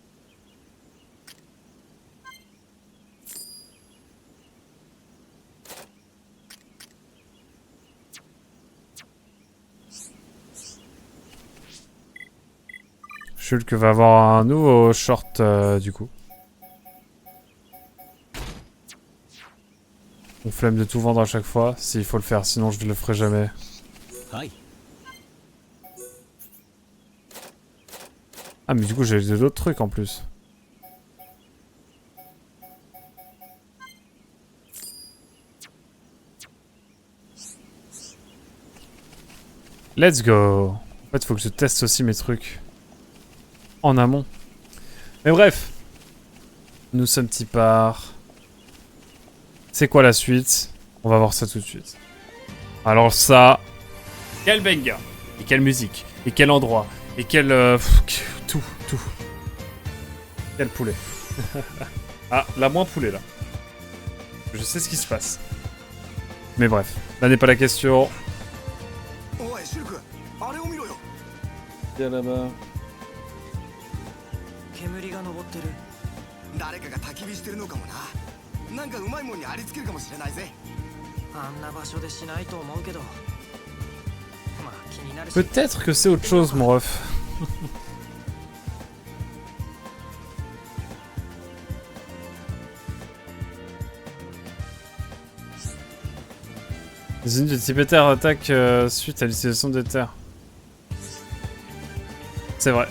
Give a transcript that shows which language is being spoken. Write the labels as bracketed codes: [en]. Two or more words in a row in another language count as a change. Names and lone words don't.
[fr] Shulk va avoir un nouveau short du coup. On flemme de tout vendre à chaque fois, s'il faut le faire, sinon je ne le ferai jamais. Ah mais du coup j'ai d'autres trucs en plus. [en] Let's go. [fr] En fait faut que je teste aussi mes trucs. En amont. Mais bref. Nous sommes petit part. C'est quoi la suite? On va voir ça tout de suite. Alors ça... Quel banger. Et quelle musique. Et quel endroit. Et quel... tout. Quel poulet. Ah, la moins poulet là. Je sais ce qui se passe. Mais bref, là n'est pas la question. Viens là-bas. [ja] 煙が昇ってる。誰かが焚き火してるのかもな。なんかうまいもんにありつけるかもしれないぜ。あんな場所でしないと思うけど。まあ気になるし。 [fr] Peut-être que c'est autre chose, mon ref. Les unités de Tibétaires attaquent suite à l'utilisation des terres. C'est vrai.